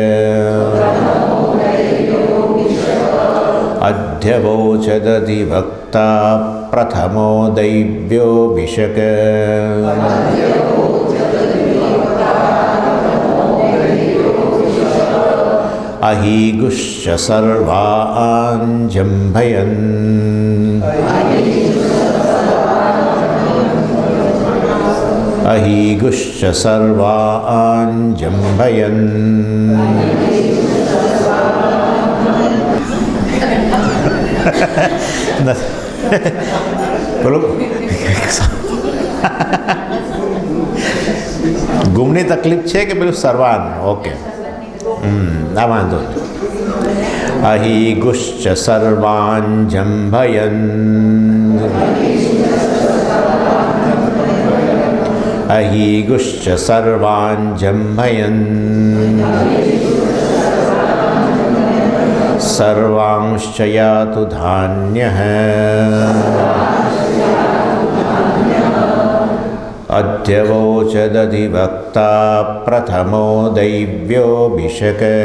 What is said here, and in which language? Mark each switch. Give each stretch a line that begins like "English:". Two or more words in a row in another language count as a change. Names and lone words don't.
Sanskrit: अध्यवोचदधिवक्ता प्रथमो दैव्योऽभिषक अहीगुश्च सर्वान् जम्भयन् अहीगुश्च सर्वान् जम्भयन्
Gujarati: બોલો ગુમની તકલીફ છે કે પેલું સર્વાન ઓકે આ વાંધો નહીં
Sanskrit: અહીગુશ્ચ સર્વાન જંભયન अहीगुश्च सर्वान् जम्भयन् सर्वांश्च यातु धान्यः अध्यवोचदधिवक्ता प्रथमो दैव्योऽभिषक